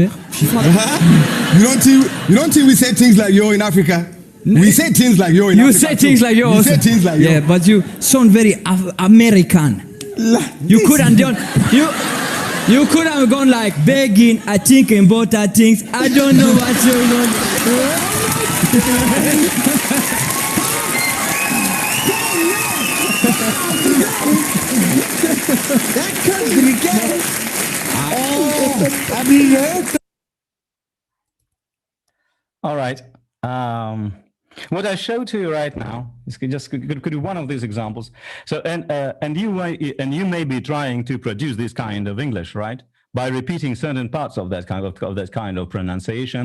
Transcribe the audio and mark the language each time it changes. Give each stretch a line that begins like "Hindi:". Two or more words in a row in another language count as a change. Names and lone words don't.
English: You don't think we say things like yo in Africa? We say things like yo in You Africa. say things like yo. We also. say things like yo. Yeah, but you sound very American. You could have done you could have gone like begging, I think about that things. I don't know what you're going.
Norwegian: Jeg kødder ikke! Jeg blir rørt!
English: All right. What I show to you right now is could be one of these examples. So and you may be trying to produce this kind of English, right? By repeating certain parts of that kind of pronunciation.